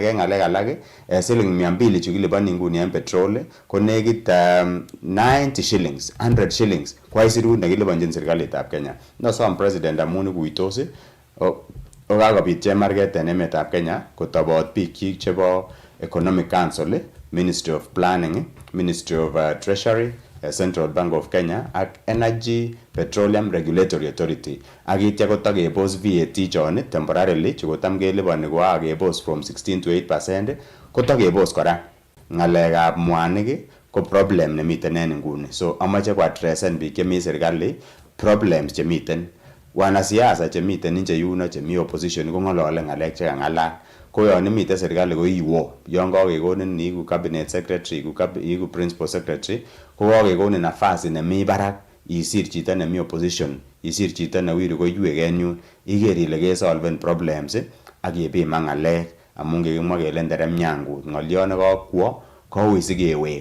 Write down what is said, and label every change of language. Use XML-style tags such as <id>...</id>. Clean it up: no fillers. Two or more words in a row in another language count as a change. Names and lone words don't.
<kln>En ng'alek alak siling 200 chu kiliponi nguni en petrol ko nekit 90 shillings 100 shillings ko aisurut nekiliponjin serikalitab Kenya. Nosom president amun ikuitos kokakobit chemarget en emetab Kenya kotobot biikchik chebo Economic Council, Ministry of Planning, Ministry of Treasury, Central Bank of Kenya ak Energy Petroleum Regulatory Authority. Ak itya kotakebos VAT chon temporarily chukotam keliponi kokakebos</kln> <en>from 16 to 8%</en> <kln>kotakebos kora. Ng'alekab mwanik ko problem nemiten en nguni. So amache koadressen biik chemi serikali problems chemiten. Wanasiasa chemiten nje yuno chemi opposition kong'olole ng'alek chekang'alal. Ko yon imiten serikali ko iwo yon kakekonin iiku</kln> <en>cabinet secretary</en> <kln>iiku</kln> <en>principal secretary</en> <kln>ko kakekonin nafasi nemi barak isir chito nemi opposition isir chito newiru koiwek en yun iker ile kesolven problems ak kepiman ng'alek amun kikimwa kele nderem nyangut ng'olyo nekakwo koui sikewek.</kln>